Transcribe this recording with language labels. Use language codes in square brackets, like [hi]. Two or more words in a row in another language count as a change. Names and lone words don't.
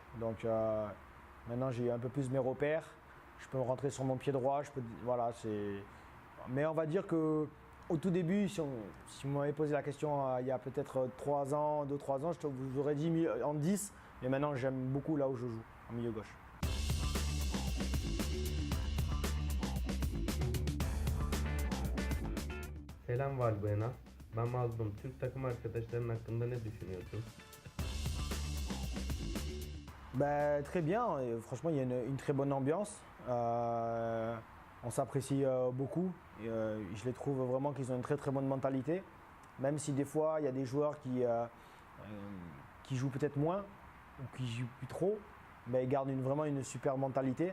[fr] Donc maintenant, j'ai un peu plus mes repères. Je peux rentrer sur mon pied droit. Voilà, mais on va dire que au tout début, si vous m'avez posé la question il y a peut-être 3 ans, 2-3 ans, je vous aurais dit en 10. Mais maintenant, j'aime beaucoup là où je joue, en milieu gauche. [tr] Selam Valbuena. Ben Mazlum. Türk takım arkadaşların hakkında ne düşünüyorsun? [fr] Très bien, et franchement il y a une très bonne ambiance. On s'apprécie beaucoup. Je les trouve vraiment qu'ils ont une très très bonne mentalité. Même si des fois il y a des joueurs qui jouent peut-être moins ou qui jouent plus trop, mais ils gardent vraiment une super mentalité.